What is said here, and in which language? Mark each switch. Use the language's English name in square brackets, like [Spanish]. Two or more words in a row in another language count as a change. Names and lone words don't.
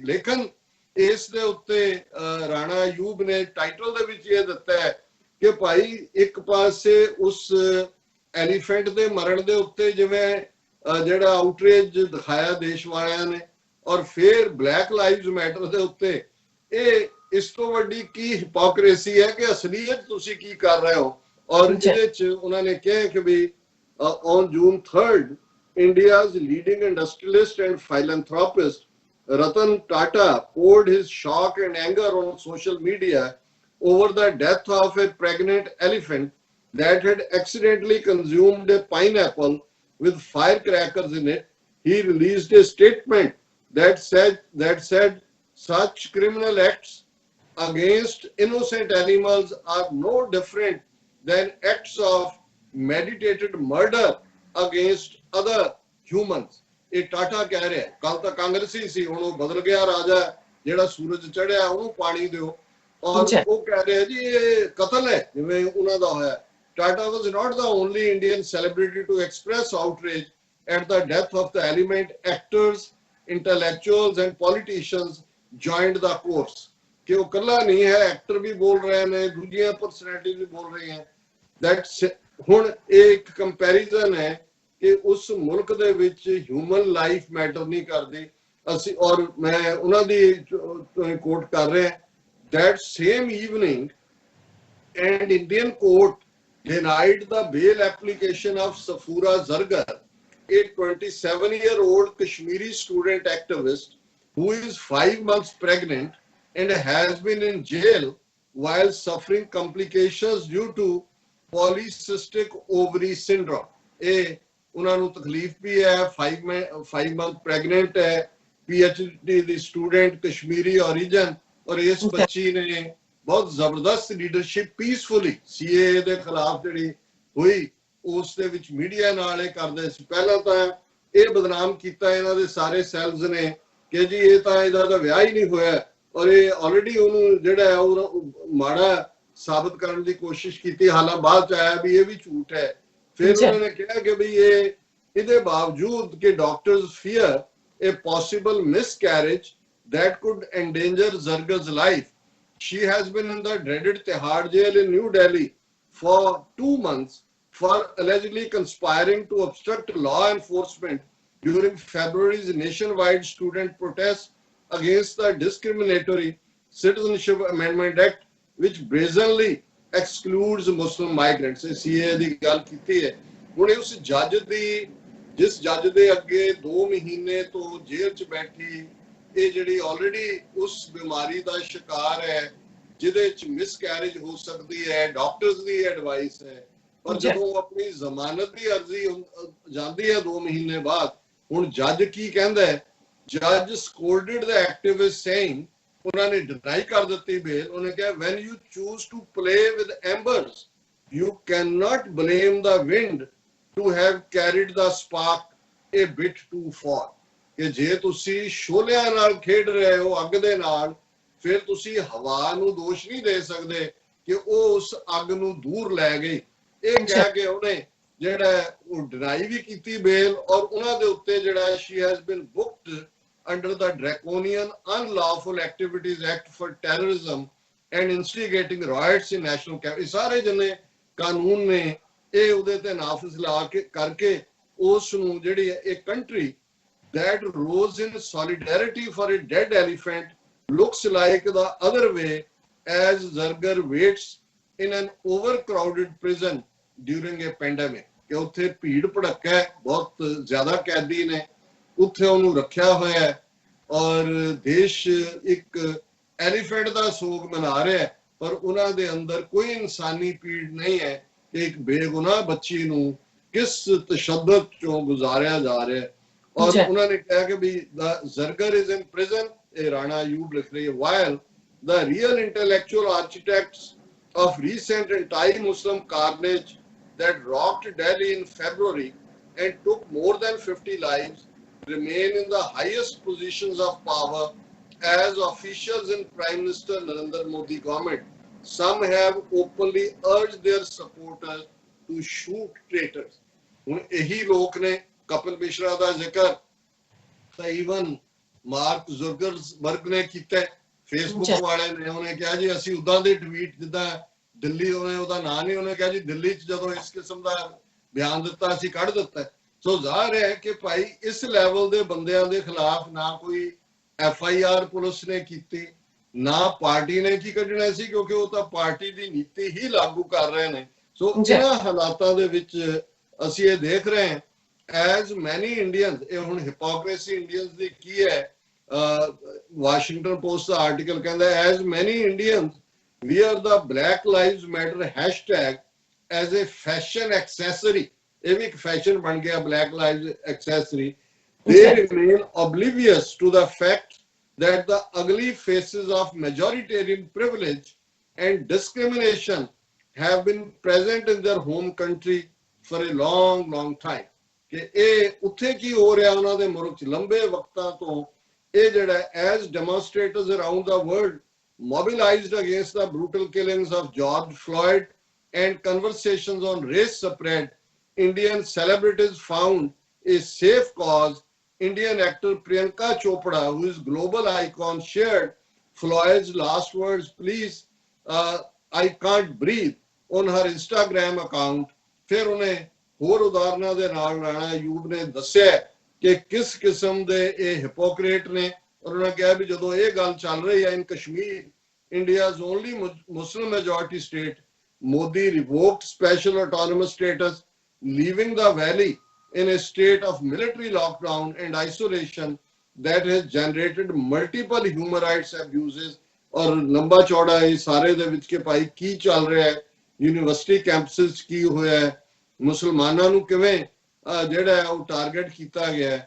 [Punjabi] ਲੇਕਿਨ ਇਸ ਦੇ ਉੱਤੇ ਰਾਣਾ ਅਯੂਬ ਨੇ ਟਾਈਟਲ ਦੇ ਵਿੱਚ ਇਹ ਦਿੱਤਾ ਹੈ ਕਿ ਭਾਈ ਇੱਕ ਪਾਸੇ ਉਸ ਐਲੀਫੈਂਟ ਦੇ ਮਰਨ ਦੇ ਉੱਤੇ ਜਿਵੇਂ ਜਿਹੜਾ ਆਊਟਰੇਜ ਦਿਖਾਇਆ ਦੇਸ਼ ਵਾਲਿਆਂ ਨੇ, ਔਰ ਫਿਰ ਬਲੈਕ ਲਾਈਵਜ਼ ਮੈਟਰ ਦੇ ਉੱਤੇ ਇਹ ਇਸ ਤੋਂ ਵੱਡੀ ਕੀ ਹਿਪੋਕ੍ਰੇਸੀ ਹੈ ਕਿ ਅਸਲੀਅਤ ਤੁਸੀਂ ਕੀ ਕਰ ਰਹੇ ਹੋ। ਔਰ ਇਹਦੇ ਚ ਉਹਨਾਂ ਨੇ ਕਿਹਾ ਕਿ ਵੀ [English] on June 3rd India's leading industrialist and philanthropist Ratan Tata poured his shock and anger on social media over the death of a pregnant elephant that had accidentally consumed a pineapple with firecrackers in it. He released a statement that said such criminal acts against innocent animals are no different than acts of meditated murder against other humans। [Punjabi] ਇਹ ਟਾਟਾ ਕਹਿ ਰਿਹਾ। ਕੱਲ ਤਾਂ ਕਾਂਗਰਸੀ ਸੀ, ਹੁਣ ਉਹ ਬਦਲ ਗਿਆ ਰਾਜਾ, ਜਿਹੜਾ ਸੂਰਜ ਚੜਿਆ ਉਹਨੂੰ ਪਾਣੀ ਦਿਓ, ਔਰ ਉਹ ਕਹਿ ਰਿਹਾ ਜੀ ਇਹ ਕਤਲ ਹੈ ਜਿਵੇਂ ਉਹਨਾਂ ਦਾ ਹੋਇਆ। [English] Tata was not the only Indian celebrity to express outrage at the death of the elephant. Actors, intellectuals and politicians joined the chorus। [Punjabi] ਕਿ ਉਹ ਕੱਲਾ ਨਹੀਂ ਹੈ, ਐਕਟਰ ਵੀ ਬੋਲ ਰਹੇ ਨੇ, ਦੂਜੀਆਂ ਪਰਸਨੈਲਿਟੀ ਵੀ ਬੋਲ ਰਹੀਆਂ। ਦੈਟਸ ਹੁਣ ਇਹ ਇੱਕ ਕੰਪੈਰੀਜ਼ਨ ਹੈ ਕਿ ਉਸ ਮੁਲਕ ਦੇ ਵਿੱਚ [English] human life matter [Punjabi] ਨਹੀਂ ਕਰਦੀ। ਅਸੀਂ ਔਰ ਮੈਂ ਉਹਨਾਂ ਦੀ ਕੋਟ ਕਰ ਰਿਹਾ, [English] that same evening an Indian court denied the bail application of Safura Zargar, a 27-year-old Kashmiri student activist who is 5 months pregnant and has been in jail while suffering complications due to polycystic ovary syndrome। [Punjabi] ਇਹ ਉਹਨਾਂ ਨੂੰ ਤਕਲੀਫ ਵੀ ਹੈ, [English] 5 month pregnant [Punjabi] ਹੈ, PhD ਦੀ ਸਟੂਡੈਂਟ, ਕਸ਼ਮੀਰੀ origin। ਔਰ ਇਸ ਬੱਚੀ ਨੇ ਬਹੁਤ ਜ਼ਬਰਦਸਤ [English] leadership peacefully [Punjabi] CAA ਦੇ ਖਿਲਾਫ ਜਿਹੜੀ ਹੋਈ ਉਸ ਦੇ ਵਿੱਚ ਮੀਡੀਆ ਨਾਲ ਇਹ ਕਰਦੇ ਸੀ। ਪਹਿਲਾਂ ਤਾਂ ਇਹ ਬਦਨਾਮ ਕੀਤਾ ਇਹਨਾਂ ਦੇ ਸਾਰੇ ਸੈਲਸ ਨੇ ਕਿ ਜੀ ਇਹ ਤਾਂ ਇਹਦਾ ਤਾਂ ਵਿਆਹ ਹੀ ਨਹੀਂ ਹੋਇਆ, ਔਰ ਇਹ ਆਲਰੇਡੀ ਉਹਨੂੰ ਜਿਹੜਾ ਉਹ ਮਾੜਾ ਸਾਬਤ ਕਰਨ ਦੀ ਕੋਸ਼ਿਸ਼ ਕੀਤੀ। ਹਾਲਾਂਕਿ ਬਾਅਦ ਚ ਆਇਆ ਵੀ ਇਹ ਵੀ ਝੂਠ ਹੈ। ਫਿਰ ਉਹਨਾਂ ਨੇ ਕਿਹਾ ਕਿ ਵੀ ਇਹਦੇ ਬਾਵਜੂਦ ਕਿ [English] doctors fear a possible miscarriage that could endanger Zargar's life, she has been in the dreaded Tihar jail in New Delhi for 2 months for allegedly conspiring to obstruct law enforcement during February's nationwide student protests against the discriminatory Citizenship Amendment Act, which brazenly excludes Muslim migrants. [Punjabi] CA ਦੀ ਗੱਲ ਕੀਤੀ ਹੈ। ਹੁਣ ਉਸ ਜੱਜ ਦੀ, ਜਿਸ ਜੱਜ ਦੇ ਅੱਗੇ 2 ਮਹੀਨੇ ਤੋਂ ਜੇਲ੍ਹ 'ਚ ਬੈਠੀ ਇਹ ਜਿਹੜੀ ਆਲਰੇਡੀ ਉਸ ਬਿਮਾਰੀ ਦਾ ਸ਼ਿਕਾਰ ਹੈ, ਜਿਹਦੇ 'ਚ ਮਿਸਕੈਰੇਜ ਹੋ ਸਕਦੀ ਹੈ, ਡਾਕਟਰਸ ਦੀ ਐਡਵਾਈਸ ਹੈ, ਪਰ ਜਦੋਂ ਆਪਣੀ ਜ਼ਮਾਨਤ ਦੀ ਅਰਜ਼ੀ ਜਾਂਦੀ ਹੈ 2 ਮਹੀਨੇ ਬਾਅਦ, ਹੁਣ ਜੱਜ ਕੀ ਕਹਿੰਦਾ ਹੈ? [English] judge scolded the activist saying, [Punjabi] ਉਹਨਾਂ ਨੇ ਡਿਨਾਈ ਕਰ ਦਿੱਤੀ ਬੇਲ। ਉਹਨੇ ਕਿਹਾ [English] when you choose to play with embers you cannot blame the wind to have carried the spark a bit too far, [Punjabi] ਕਿ ਜੇ ਤੁਸੀਂ ਸ਼ੋਲਿਆਂ ਨਾਲ ਖੇਡ ਰਹੇ ਹੋ ਅੱਗ ਦੇ ਨਾਲ, ਫਿਰ ਤੁਸੀਂ ਹਵਾ ਨੂੰ ਦੋਸ਼ ਨਹੀਂ ਦੇ ਸਕਦੇ ਕਿ ਉਹ ਉਸ ਅੱਗ ਨੂੰ ਦੂਰ ਲੈ ਗਈ। ਇਹ ਕਹਿ ਕੇ ਉਹਨੇ ਜਿਹੜਾ ਉਹ ਡਿਨਾਈ ਵੀ ਕੀਤੀ ਬੇਲ, ਔਰ ਉਹਨਾਂ ਦੇ ਉੱਤੇ ਜਿਹੜਾ [English] she has been booked under the Draconian Unlawful Activities Act for Terrorism and Instigating Riots in National Capital। [Punjabi] ਸਾਰੇ ਜਨੇ ਕਾਨੂੰਨ ਨੇ ਇਹ ਉਹਦੇ ਤੇ ਨਾਫਿਜ਼ ਲਾ ਕੇ ਕਰਕੇ ਉਸ ਨੂੰ ਜਿਹੜੀ ਇਹ ਕੰਟਰੀ [English] that rose in solidarity for a dead elephant looks like the other way as Zargar waits in an overcrowded prison during a pandemic। [Punjabi] ਕਿ ਉੱਥੇ ਭੀੜ ਭੜੱਕਾ ਹੈ, ਬਹੁਤ ਜ਼ਿਆਦਾ ਕੈਦੀ ਨੇ, ਉੱਥੇ ਉਹਨੂੰ ਰੱਖਿਆ ਹੋਇਆ ਹੈ, ਔਰ ਦੇਸ਼ ਇੱਕ ਐਲੀਫੈਂਟ ਦਾ ਸੋਗ ਮਨਾ ਰਿਹਾ ਹੈ, ਪਰ ਉਹਨਾਂ ਦੇ ਅੰਦਰ ਕੋਈ ਇਨਸਾਨੀ ਪੀੜ ਨਹੀਂ ਹੈ ਕਿ ਇੱਕ ਬੇਗੁਨਾਹ ਬੱਚੀ ਨੂੰ ਕਿਸ ਤਸ਼ੱਦਦ ਚੋਂ ਗੁਜ਼ਾਰਿਆ ਜਾ ਰਿਹਾ ਹੈ। ਔਰ ਉਹਨਾਂ ਨੇ ਕਿਹਾ ਕਿ ਵੀ [English] Zargar is in prison, [Punjabi] ਇਹ ਰਾਣਾ ਯੂਬ ਲਿਖ ਰਹੀ ਹੈ, [English] while the real intellectual architects of recent anti-Muslim carnage that rocked Delhi in February and took more than 50 lives remain in the highest positions of power as officials in Prime Minister Narendra Modi government. Some have openly urged their supporters to shoot traitors। [Punjabi] ਹੁਣ ਇਹੀ ਲੋਕ ਨੇ, ਕਪਿਲ ਮਿਸ਼ਰਾ ਦਾ ਜ਼ਿਕਰ ਤਾਂ ਈਵਨ ਮਾਰਕ ਜ਼ੁਕਰਬਰਗ ਨੇ ਕੀਤਾ, ਫੇਸਬੁੱਕ ਵਾਲੇ ਨੇ। ਉਹਨੇ ਕਿਹਾ ਜੀ ਅਸੀਂ ਉਦਾਂ ਦੇ ਟਵੀਟ, ਜਿੱਦਾਂ ਦਿੱਲੀ, ਉਹਦਾ ਨਾਂ ਨਹੀਂ, ਉਹਨੇ ਕਿਹਾ ਜੀ ਦਿੱਲੀ 'ਚ ਜਦੋਂ ਇਸ ਕਿਸਮ ਦਾ ਬਿਆਨ ਦਿੱਤਾ ਅਸੀਂ ਕੱਢ ਦਿੱਤਾ। ਸੋ ਜ਼ਾਹਰ ਹੈ ਕਿ ਭਾਈ ਇਸ ਲੈਵਲ ਦੇ ਬੰਦਿਆਂ ਦੇ ਖਿਲਾਫ ਨਾ ਕੋਈ FIR ਪੁਲਿਸ ਨੇ ਕੀਤੀ, ਨਾ ਪਾਰਟੀ ਨੇ ਕੀ ਕੱਢਣਾ ਸੀ, ਕਿਉਂਕਿ ਉਹ ਤਾਂ ਪਾਰਟੀ ਦੀ ਨੀਤੀ ਹੀ ਲਾਗੂ ਕਰ ਰਹੇ ਨੇ। ਸੋ ਇਹਨਾਂ ਹਾਲਾਤਾਂ ਦੇ ਵਿੱਚ ਅਸੀਂ ਇਹ ਦੇਖ ਰਹੇ ਹਾਂ [English] as many Indians, [Punjabi] ਇਹ ਹੁਣ [English] hypocrisy Indians [Punjabi] ਦੀ ਕੀ ਹੈ, ਵਾਸ਼ਿੰਗਟਨ ਪੋਸਟ ਦਾ ਆਰਟੀਕਲ ਕਹਿੰਦਾ [English] as many Indians wear the Black Lives Matter hashtag as a fashion accessory, [Punjabi] ਇਹ ਵੀ ਇੱਕ ਫੈਸ਼ਨ ਬਣ ਗਿਆ [English] Black Lives accessory, they remain oblivious to the fact that the ugly faces of majoritarian privilege and discrimination have been present in their home country for a long time। [Punjabi] ਕਿ ਇਹ ਉੱਥੇ ਕੀ ਹੋ ਰਿਹਾ ਉਹਨਾਂ ਦੇ ਮੁਲਕ 'ਚ ਲੰਬੇ ਵਕਤਾਂ ਤੋਂ, ਇਹ ਜਿਹੜਾ [English] as demonstrators around the world mobilized against the brutal killings of George Floyd and conversations on race spread, Indian celebrities found a safe cause. Indian actor Priyanka Chopra, who is global icon, shared Floyd's last words, please, I can't breathe, on her Instagram account। [Punjabi] ਫਿਰ ਉਹਨੇ ਹੋਰ ਉਦਾਹਰਨਾਂ ਦੇ ਨਾਲ ਰਾਣਾ ਯੂਬ ਨੇ ਦੱਸਿਆ ਕਿ ਕਿਸ ਕਿਸਮ ਦੇ ਇਹ ਹਿਪੋਕਰੇਟ ਨੇ। ਔਰ ਉਹਨਾਂ ਕਿਹਾ ਵੀ ਜਦੋਂ ਇਹ ਗੱਲ ਚੱਲ ਰਹੀ ਹੈ [English] in Kashmir, India's only Muslim majority state, Modi revoked special autonomous status, leaving the valley in a state of military lockdown and isolation that has generated multiple human rights abuses। [Punjabi] ਔਰ ਲੰਬਾ ਚੌੜਾ ਇਹ ਸਾਰੇ ਦੇ ਵਿੱਚ ਕਿ ਭਾਈ ਕੀ ਚੱਲ ਰਿਹਾ ਹੈ, [English] university campuses [Punjabi] ਕੀ ਹੋਇਆ ਹੈ, ਮੁਸਲਮਾਨਾਂ ਨੂੰ ਕਿਵੇਂ ਜਿਹੜਾ ਉਹ ਟਾਰਗੇਟ ਕੀਤਾ ਗਿਆ ਹੈ।